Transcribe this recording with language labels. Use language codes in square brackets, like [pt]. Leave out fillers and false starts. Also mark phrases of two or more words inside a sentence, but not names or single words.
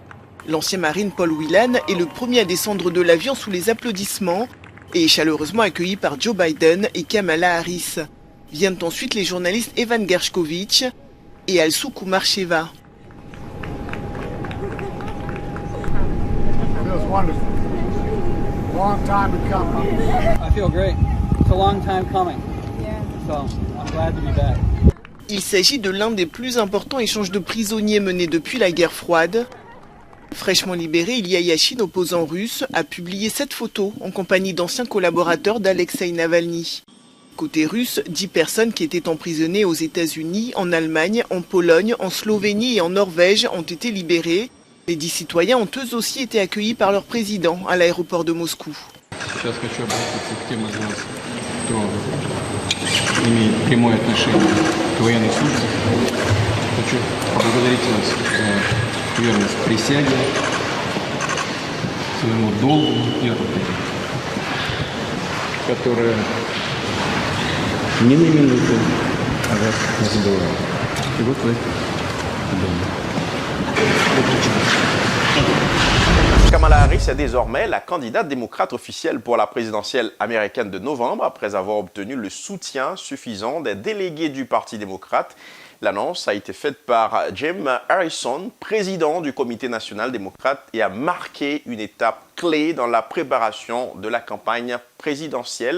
[fr] L'ancien marine Paul Whelan est le premier à descendre de l'avion sous les applaudissements et est chaleureusement accueilli par Joe Biden et Kamala Harris. Viennent ensuite les journalistes Evan Gershkovich et Alsu Kumarcheva. [en] long time coming. I feel great. It's a long time coming. So I'm glad to be back. [fr] Il s'agit de l'un des plus importants échanges de prisonniers menés depuis la guerre froide. Fraîchement libéré, Ilya Yashin, opposant russe, a publié cette photo en compagnie d'anciens collaborateurs d'Alexeï Navalny. Côté russe, 10 personnes qui étaient emprisonnées aux États-Unis, en Allemagne, en Pologne, en Slovénie et en Norvège ont été libérées. Les 10 citoyens ont eux aussi été accueillis par leur président à l'aéroport de Moscou. [ru] Верность присяге, своему долгу и работе, которая ни на минуту о вас не забывает. И вот вы дома. [fr] Kamala Harris est désormais la candidate démocrate officielle pour la présidentielle américaine de novembre après avoir obtenu le soutien suffisant des délégués du Parti démocrate. L'annonce a été faite par Jim Harrison, président du Comité national démocrate, et a marqué une étape clé dans la préparation de la campagne présidentielle.